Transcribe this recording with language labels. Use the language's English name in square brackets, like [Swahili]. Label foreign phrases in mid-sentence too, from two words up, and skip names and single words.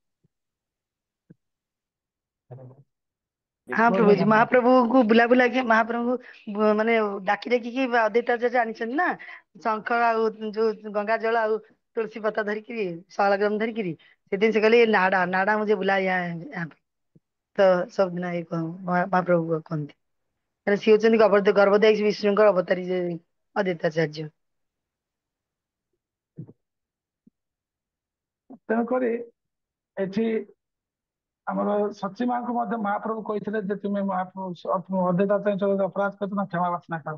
[Odia] ହଁ ବହୁତ ପ୍ରଭୁଜୀ, ଧନ୍ୟବାଦ। ମହାପ୍ରଭୁଙ୍କୁ ମହାପ୍ରଭୁଙ୍କୁ ମାନେ ଡାକି ଡାକିକି ଅଦ୍ୱୈତ ଆଚାର୍ଯ୍ୟ ଆଣିଛନ୍ତି ନା, ଶଙ୍ଖ ଆଉ ଯୋଉ ଗଙ୍ଗା ଜଳ ଆଉ ତୁଳସୀ ପତ୍ର ଧରିକିରି, ଶାଳଗ୍ରାମ ଧରିକିରି। ସେଥିପାଇଁ ସେ କହିଲେ ନାଡା ନାଡା [Hindi] मुझे बुला यहाँ पे। [Odia] ତ ସବୁଦିନ ଏଇ ମହାପ୍ରଭୁ କହନ୍ତି, କାରଣ ସିଏ ହଉଛନ୍ତି ଗର୍ଭଦାୟୀ ବିଷ୍ଣୁଙ୍କର ଅବତାରୀ ଯେ ଅଦ୍ୱୈତ ଆଚାର୍ଯ୍ୟ। ତେଣୁକରି ଏଠି ଆମର ସଚୀ ମାଙ୍କୁ ମଧ୍ୟ ମହାପ୍ରଭୁ କହିଥିଲେ ଯେ ତୁମେ ମହାପ୍ରଭୁ ଅଦ୍ୱୈତ ଆଚାର୍ଯ୍ୟ ଅପରାଧ କରିଛ ନା, କ୍ଷମା ପ୍ରାର୍ଥନା କର।